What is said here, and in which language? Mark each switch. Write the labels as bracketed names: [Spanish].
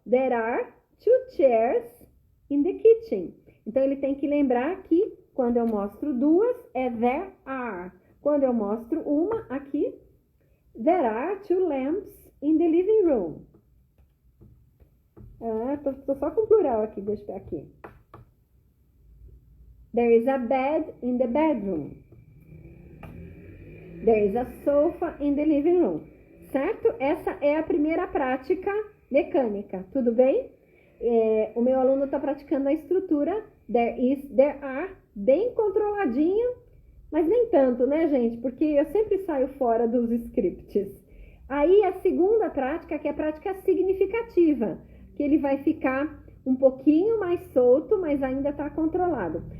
[English] There are two chairs in the kitchen. [Portuguese] Então, ele tem que lembrar que quando eu mostro duas, é there are. Quando eu mostro uma, aqui, [English] there are two lamps in the living room. [Portuguese] Tô só com plural aqui, deixa eu ver aqui. [English] There is a bed in the bedroom. There is a sofa in the living room. [Portuguese] Certo? Essa é a primeira prática mecânica, tudo bem? O meu aluno está praticando a estrutura there is, there are, bem controladinho, mas nem tanto, né, gente? Porque eu sempre saio fora dos scripts. Aí a segunda prática, que é a prática significativa, que ele vai ficar um pouquinho mais solto, mas ainda está controlado.